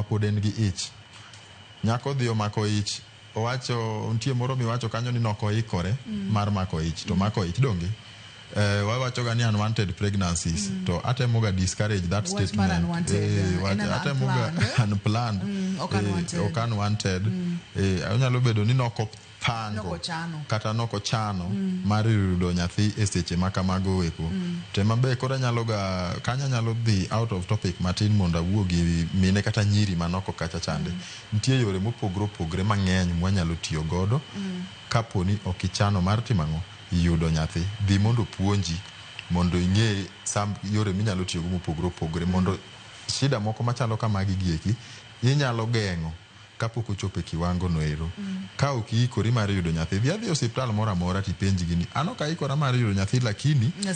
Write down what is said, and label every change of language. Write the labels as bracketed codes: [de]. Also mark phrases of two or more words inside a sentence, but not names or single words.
[luo] pod en gi ich nyako dhi omako ich owacho nitie moro miwacho kanyo ni nokoikore mar mako ich to mako ich donge wawacho ga ni [en] unwanted pregnancies [luo] to atemo ga [en] discourage that [luo] statement atemo ga unplanned ok unwanted onyalo bedo ni pango kata nokochano mar yudo nyathi e seche makamago eko tema be kora nyalo ga kanya nyalo dhi [en] out of topic [luo] matin mondo awuo gi mine kata nyiri manoko kacha chande nitie yore mopogore mang'eny mwanyalo tiyo godo kapo ni okichano mar timang'o yudo nyathi dhi mondo puonji mondo ing'e yore minyalo tiyo go mopogore mondo shida moko machalo kamagi gieki inyalo geng'o kapok ochopo e kiwango noero ka ok iikori mar yudo nyathi dhi adhi osiptal moro amora tipenji gini an ok aikora mar yudo nyathi lakini